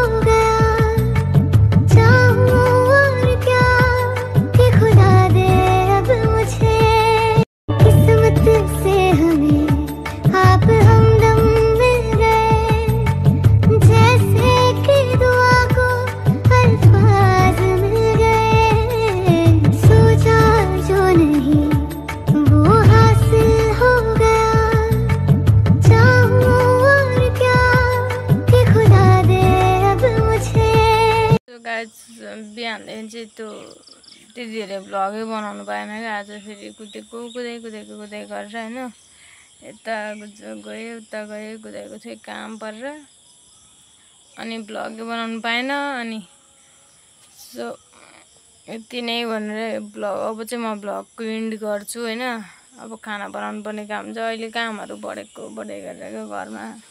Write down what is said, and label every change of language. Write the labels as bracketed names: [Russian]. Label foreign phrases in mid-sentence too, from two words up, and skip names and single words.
[Hindi] गया चाहूं और क्या कि खुदा दे अब मुझे किस्मत से हमें आप हमदम मिल गए जैसे कि दुआ को अल्फाज मिल गए सोचा जो नहीं वो हासिल हो गया चाहूं और क्या कि खुदा दे अब मुझे [Nepali] तो गाइस बिहानदेखि चाहिँ त्यो दिदीहरूले भ्लगै बनाउनु पाएन क्या आज फेरि कुदेको गरेर होइन यता गयो उता गयो कुदेको थियो काम परेर अनि भ्लगै बनाउनु पाएन अनि सो यति नै भनेर भ्लग अब चाहिँ म भ्लगको एन्ड गर्छु होइन अब खाना बनाउनु पर्ने काम छ अहिले कामहरू बढेको गरेको घरमा